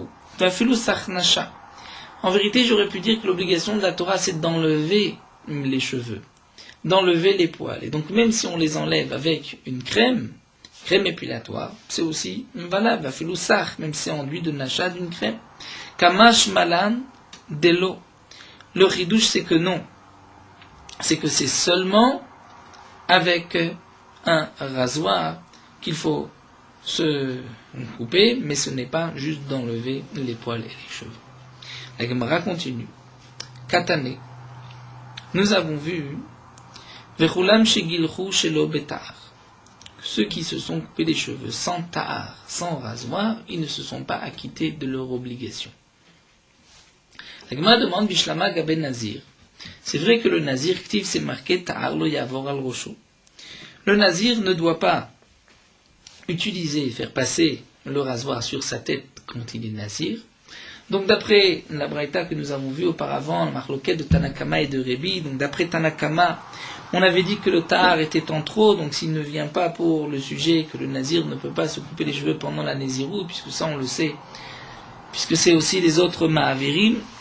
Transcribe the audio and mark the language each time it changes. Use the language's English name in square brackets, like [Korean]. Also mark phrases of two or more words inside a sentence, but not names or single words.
[Aramaic] ואפילו סך נשא. [French] En vérité, j'aurais pu dire que l'obligation de la Torah, c'est d'enlever les cheveux, d'enlever les poils. Et donc, même si on les enlève avec une crème épilatoire, c'est aussi valable. [Aramaic] ואפילו סך, [French] même si c'est enduit de nasha, d'une crème. [Aramaic] קא משמע לן דלא. [French] Le chidouche, c'est que non. C'est que c'est seulement avec un rasoir qu'il faut se couper, mais ce n'est pas juste d'enlever les poils et les cheveux. La Gemara continue. Katane. Nous avons vu [Hebrew] וכולם שגילחו שלא בתער. [French] Ceux qui se sont coupés les cheveux sans tahar, sans rasoir, ils ne se sont pas acquittés de leur obligation. La Gemara demande [Aramaic] בשלמא גבי נזיר. [French] C'est vrai que le nazir, c'est marqué [Hebrew] תער לא יעבור על ראשו. [French] Le nazir ne doit pas utiliser, faire passer le rasoir sur sa tête quand il est nazir. Donc d'après la braïta que nous avons vue auparavant, la marloquette de Tanakama et de Rebi, donc d'après Tanakama, on avait dit que le Ta'ar était en trop, donc s'il ne vient pas pour le sujet que le nazir ne peut pas se couper les cheveux pendant la naziroute, puisque ça on le sait, puisque c'est aussi les autres ma'avirim.